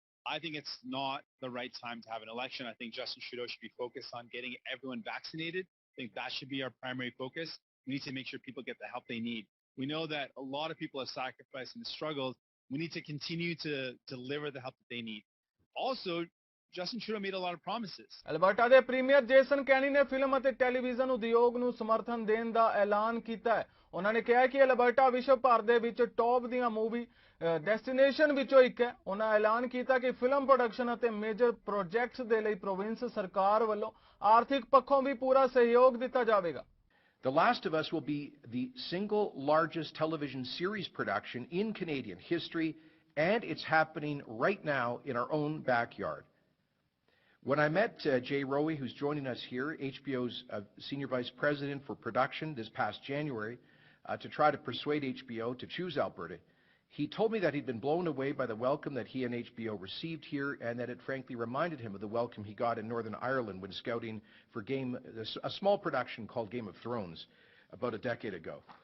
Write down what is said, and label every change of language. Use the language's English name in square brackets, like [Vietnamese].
[English] I think it's not the right time to have an election. I think Justin Trudeau should be focused on getting everyone vaccinated. I think that should be our primary focus. We need to make sure people get the help they need. We know that a lot of people have sacrificed and struggled. We need to continue to deliver the help that they need. Also, Justin Trudeau made a lot of promises. [Punjabi] Alberta ਦੇ premier Jason ਕੈਨੀ ਨੇ film ਅਤੇ television ਉਦਯੋਗ ਨੂੰ ਸਮਰਥਨ ਦੇਣ ਦਾ ਐਲਾਨ ਕੀਤਾ ਹੈ। ਉਹਨਾਂ ਨੇ ਕਿਹਾ ਕਿ ਅਲਬਰਟਾ ਵਿਸ਼ਵ ਭਰ ਦੇ ਵਿੱਚ ਟੌਪ ਦੀਆਂ ਮੂਵੀ ਡੈਸਟੀਨੇਸ਼ਨ ਵਿੱਚੋਂ ਇੱਕ ਹੈ। ਉਹਨਾਂ ਐਲਾਨ ਕੀਤਾ ਕਿ ਫਿਲਮ ਪ੍ਰੋਡਕਸ਼ਨ ਅਤੇ ਮੇਜਰ ਪ੍ਰੋਜੈਕਟਸ ਦੇ ਲਈ ਪ੍ਰੋਵਿੰਸ ਸਰਕਾਰ ਵੱਲੋਂ ਆਰਥਿਕ ਪੱਖੋਂ ਵੀ ਪੂਰਾ ਸਹਿਯੋਗ ਦਿੱਤਾ ਜਾਵੇਗਾ। [English] The Last of Us will be the single largest television series production in Canadian history, and it's happening right now in our own backyard. When I met Jay Rowe, who's joining us here, HBO's Senior Vice President for Production this past January, to try to persuade HBO to choose Alberta, he told me that he'd been blown away by the welcome that he and HBO received here, and that it frankly reminded him of the welcome he got in Northern Ireland when scouting for a small production called Game of Thrones about a decade ago.